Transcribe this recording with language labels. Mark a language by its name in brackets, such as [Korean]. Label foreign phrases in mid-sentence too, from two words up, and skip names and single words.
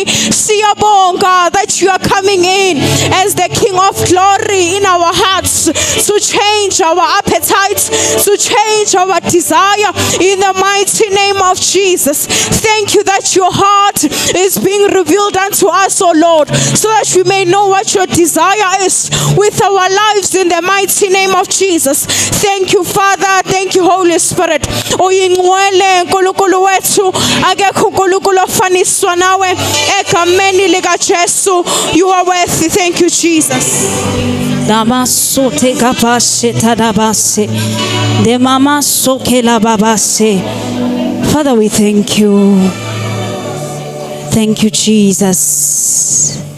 [English] Siyabonga that you are coming in as the King of Glory in our hearts to change our appetites, to change our desire in the mighty name of Jesus. Thank you that your heart is being revealed unto us, O Lord, so that we may know what your desire is with our lives in the mighty name of Jesus. Thank you, Father. Thank you, Holy Spirit. [Zulu] Uyingcwele nkulunkulu wethu, akekho unkulunkulu ofaniswa nawe egameni lika Jesu. [English] You are worthy. Thank you, Jesus. Damasote kapashe tadabase de mama soke la babase. Father, we thank you. Thank you, Jesus.